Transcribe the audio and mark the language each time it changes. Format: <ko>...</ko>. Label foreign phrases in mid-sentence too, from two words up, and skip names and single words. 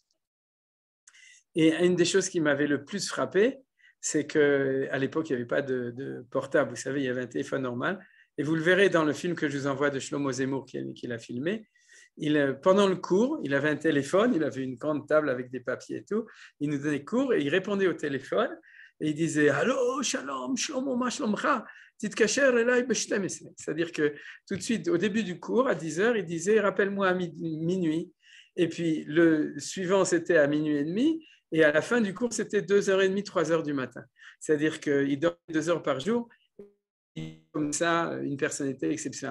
<fr>Et une des choses qui m'avait le plus frappé, c'est qu'à l'époque, il n'y avait pas de portable, vous savez, il y avait un téléphone normal. Et vous le verrez dans le film que je vous envoie de Shlomo Zemmour qu'il a filmé. Pendant le cours, il avait un téléphone, il avait une grande table avec des papiers et tout. Il nous donnait cours et il répondait au téléphone et il disait « Allô,</fr> <he>שלום, שלמה, מה שלומך, תתקשר אלי בשתיים</he> <fr>» C'est-à-dire que tout de suite, au début du cours, à 10h, il disait « Rappelle-moi à minuit ». Et puis le suivant, c'était à minuit et demi. Et à la fin du cours, c'était 2h30, 3h du matin. C'est-à-dire qu'il dormait 2 heures par jour. Comme ça, une personnalité exceptionnelle.</fr>